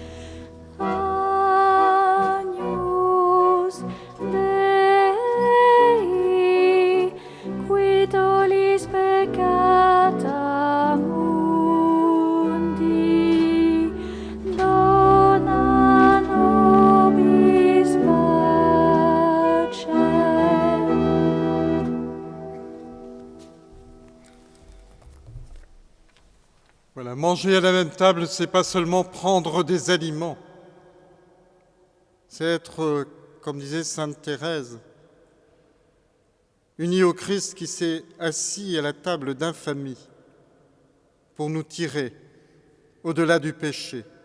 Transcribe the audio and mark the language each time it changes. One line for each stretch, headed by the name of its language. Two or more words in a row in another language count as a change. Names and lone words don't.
Latin: Agnus Dei, qui tollis peccata mundi, dona nobis pacem.
French: Voilà, manger à la même table, c'est pas seulement prendre des aliments. C'est être, comme disait sainte Thérèse, unis au Christ qui s'est assis à la table d'infamie pour nous tirer au-delà du péché.